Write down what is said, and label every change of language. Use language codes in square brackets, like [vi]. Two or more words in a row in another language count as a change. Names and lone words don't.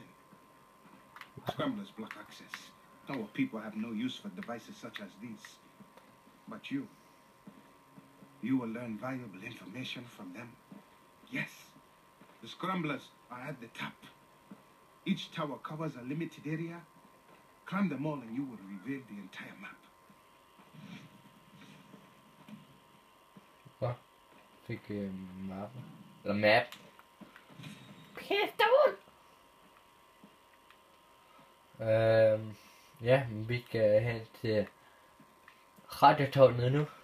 [en] Scramblers block access. Our people have no use for devices such as these. But you will learn valuable information from them. Yes, the scramblers are at the top. Each tower covers a limited area. Climb them all and you will reveal the entire map. [da] Hvad? Fik mappen. Eller map. Pistol! Ja, vi skal hen til radiotårnet nu.